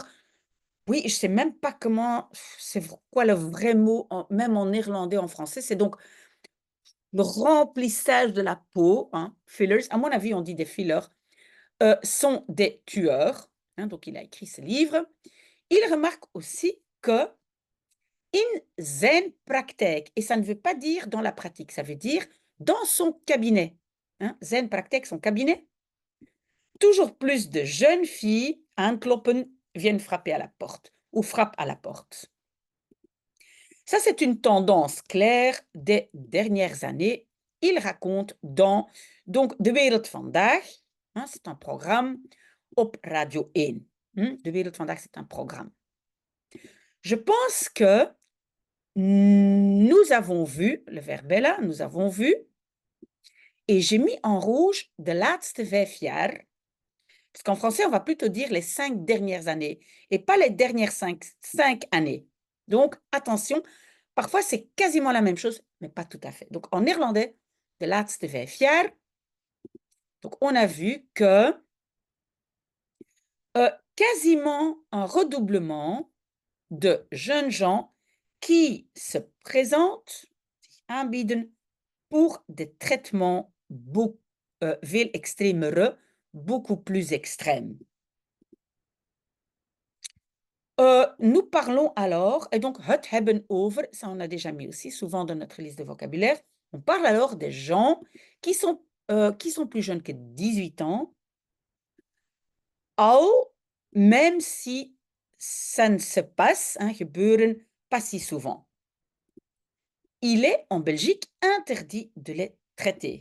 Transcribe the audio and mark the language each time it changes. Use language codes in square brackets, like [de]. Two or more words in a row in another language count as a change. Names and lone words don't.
[fr] Oui, je ne sais même pas comment, c'est quoi le vrai mot, même en néerlandais, en français. C'est donc le remplissage de la peau, hein, fillers. À mon avis, on dit des fillers, sont des tueurs. hein, donc il a écrit ce livre, il remarque aussi que [nl] in zijn praktijk, [fr] et ça ne veut pas dire dans la pratique, ça veut dire dans son cabinet, hein, [nl] zijn praktijk, [fr] son cabinet, toujours plus de jeunes filles aankloppen, viennent frapper à la porte ou frappent à la porte. Ça, c'est une tendance claire des dernières années. Il raconte dans donc De Wereld Vandaag, hein, c'est un programme op Radio 1. De Wereld Vandaag, c'est un programme. Je pense que nous avons vu, le verbe est là, nous avons vu, et j'ai mis en rouge [nl] de laatste 5 jaar, [fr] parce qu'en français, on va plutôt dire les 5 dernières années, et pas les dernières 5 années. Donc, attention, parfois c'est quasiment la même chose, mais pas tout à fait. Donc, en néerlandais, [nl] de laatste 5 jaar, [fr] donc on a vu que quasiment un redoublement de jeunes gens qui se présentent, aanbieden, pour des traitements [nl] veel extremere, [fr] beaucoup plus extrêmes. Nous parlons alors, et donc [nl] het hebben over, [fr] ça on a déjà mis aussi souvent dans notre liste de vocabulaire, on parle alors des gens qui sont plus jeunes que 18 ans, al, même si ça ne se passe, hein, gebeuren, pas si souvent. Il est en Belgique interdit de les traiter.